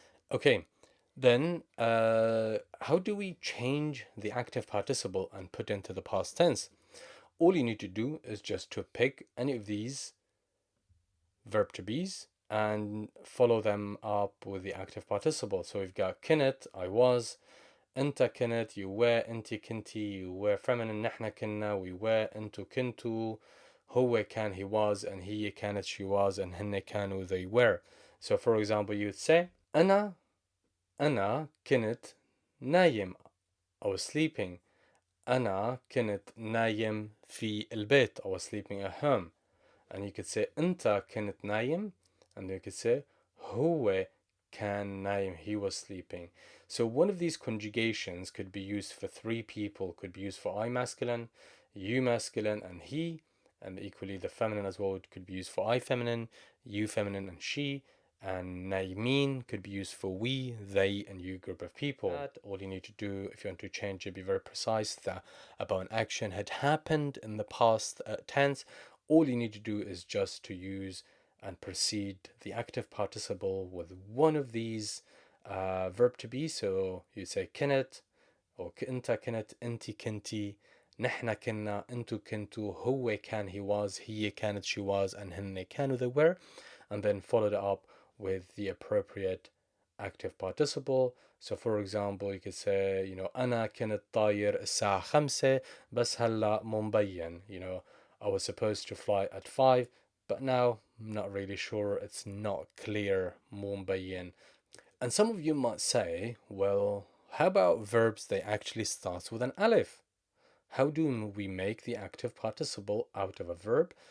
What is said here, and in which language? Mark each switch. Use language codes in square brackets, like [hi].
[en] Okay, then how do we change the active participle and put into the past tense? All you need to do is just to pick any of these verb to be's and follow them up with the active participle. So we've got كنت, I was. [ar] أنت كنت, [en] you were. [ar] أنت كنتي, you were. feminine, نحن كنا, [en] we were. [ar] أنتو كنتو, هو كان [en] he was, and [ar] هي كانت [en] she was, and [ar] هن كانوا [en] they were. So for example you'd say [ar] أنا كنت نايم. [en] I was sleeping. [ar] أنا كنت نايم في البيت. [en] I was sleeping at home. And you could say [ar] أنت كنت نايم, [en] and you could say [ar] هو كان نايم, [en] he was sleeping. So one of these conjugations could be used for three people, could be used for I masculine, you masculine, and he, and equally the feminine as well could be used for I feminine, you feminine, and she. And naimin could be used for we, they, and you group of people. All you need to do if you want to change it, be very precise that about an action had happened in the past tense. All you need to do is just to use and precede the active participle with one of these verb to be. So you say كنت, or [ar] أنت كنت, أنت كنتي, نحن كنا, أنتو كنتو, هو كان [en] he was, [ar] هي كانت [en] she was, and [ar] هن كانوا [en] they were. And then follow it up with the appropriate active participle. So for example you could say, [ar] أنا كنت طاير الساعة 5 بس هلا مو مبين. [en] I was supposed to fly at 5, but now I'm not really sure, it's not clear, [ar] مو مبين. [en] And some of you might say, well, how about verbs that actually starts with an Aleph? How do we make the active participle out of a verb?